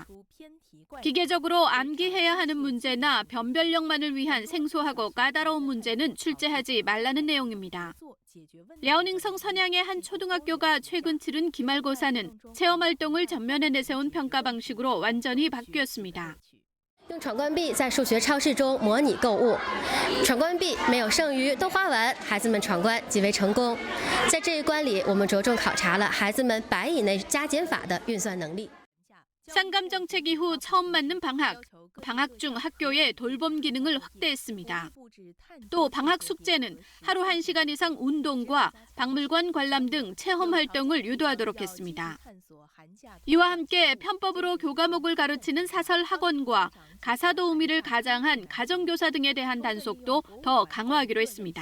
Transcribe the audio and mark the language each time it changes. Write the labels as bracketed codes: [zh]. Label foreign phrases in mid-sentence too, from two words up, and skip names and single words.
[ko] 기계적으로 암기해야 하는 문제나 변별력만을 위한 생소하고 까다로운 문제는 출제하지 말라는 내용입니다. 랴오닝성 선양의 한 초등학교가 최근 치른 기말고사는 체험활동을 전면에 내세운 평가 방식으로 완전히 바뀌었습니다. [zh] 用闯关币在数学超市中模拟购物，闯关币没有剩余都花完，孩子们闯关极为成功。在这一关里，我们着重考察了孩子们100以内加减法的运算能力。 [ko] 쌍감 정책 이후 처음 맞는 방학, 방학 중 학교의 돌봄 기능을 확대했습니다. 또 방학 숙제는 하루 1시간 이상 운동과 박물관 관람 등 체험 활동을 유도하도록 했습니다. 이와 함께 편법으로 교과목을 가르치는 사설 학원과 가사 도우미를 가장한 가정교사 등에 대한 단속도 더 강화하기로 했습니다.